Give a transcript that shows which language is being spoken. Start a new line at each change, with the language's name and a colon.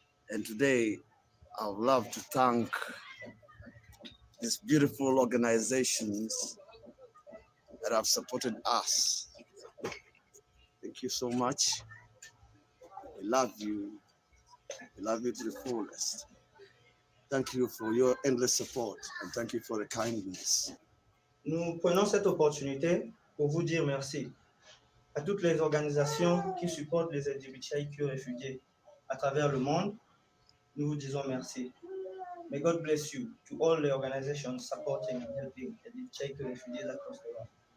English: And today, I would love to thank these beautiful organizations that have supported us. thank you so much. We love you. We love you to the fullest. Thank you for your endless support and thank you for the kindness.
French: Nous prenons cette opportunité pour vous dire merci à toutes les organisations qui supportent les LGBTQ réfugiés à travers le monde. Nous vous disons merci.
English: May God bless you to all the organizations supporting and helping LGBTQ refugees across the world.